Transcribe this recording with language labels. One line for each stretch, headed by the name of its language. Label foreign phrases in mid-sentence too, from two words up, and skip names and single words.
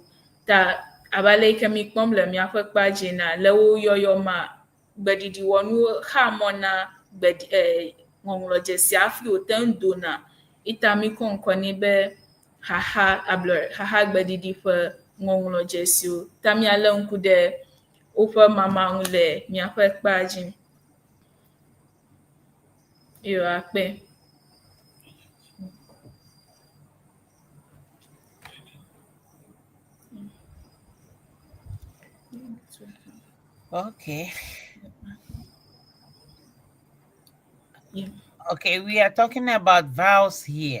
Ewe: Ta abe ale yi ke mi kpɔm le míaƒe kpadzi na, le wo yɔyɔ ma, gbeɖiɖiwɔnuwo xa mɔ na ŋɔŋlɔdzesi hafi wote ŋu dona. Ita mi kɔ ŋkɔ nɛ be haha gbeɖiɖi ƒe ŋɔŋlɔdzesiwo. Ta míale ŋku ɖe woƒe mama ŋu le míaƒe kpadzi. Yo, akpe.
English: Okay. Yeah. Okay, we are talking about vowels here.